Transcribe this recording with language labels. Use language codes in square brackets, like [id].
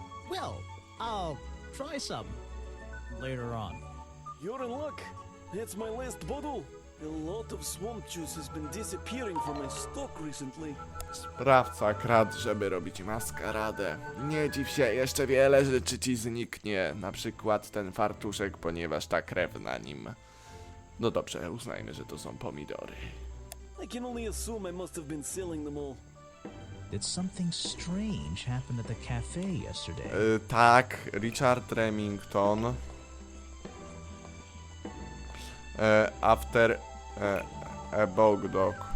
[en] Well, I'll try some later on. You're in luck. That's my last bottle. A lot of swamp juice has been disappearing from my stock recently. [pl] Sprawca kradł, żeby robić maskaradę. Nie dziw się, jeszcze wiele rzeczy ci zniknie, na przykład ten fartuszek, ponieważ ta krew na nim. No dobrze, uznajmy, że to są pomidory. [en] I can only assume I must have been selling them all. Did something strange happen at the cafe yesterday? [pl] Tak, Richard Remington. [en] After a bog dog.